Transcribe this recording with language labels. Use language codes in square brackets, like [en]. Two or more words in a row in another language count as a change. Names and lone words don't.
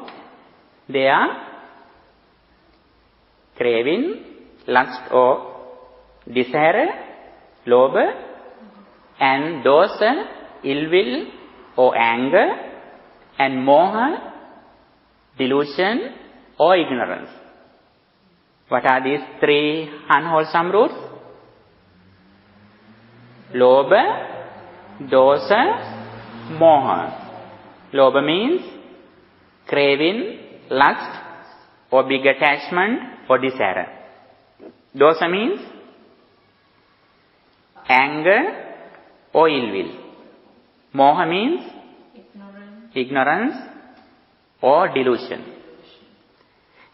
[en] They are craving, lust or desire, lobha, and dosa, ill will or anger, and moha, delusion or ignorance. What are these three unwholesome roots? [pi] Lobha, dosa, moha. [en] Lobha means craving, lust or big attachment or desire. Dosa means anger or ill will. Moha means ignorance or delusion.